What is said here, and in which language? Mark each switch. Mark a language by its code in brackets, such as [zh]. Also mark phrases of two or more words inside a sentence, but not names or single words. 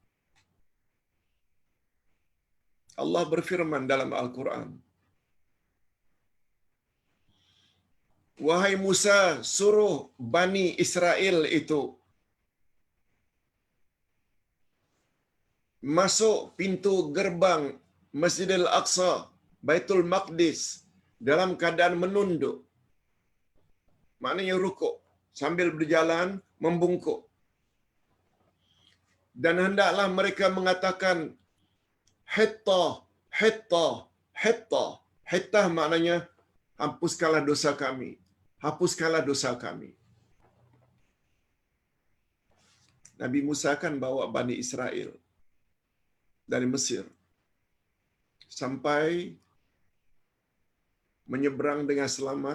[id] Allah berfirman dalam Al-Quran, wahai Musa, suruh Bani Israel itu masuk pintu gerbang Masjidil Aqsa, Baitul Maqdis, dalam keadaan menunduk. Maknanya rukuk, sambil berjalan membungkuk. Dan hendaklah mereka mengatakan hitta, hitta, hitta. Hittah maknanya hapuskanlah dosa kami. Hapuskanlah dosa kami. Nabi Musa kan bawa Bani Israel dari Mesir sampai menyeberang dengan selamat.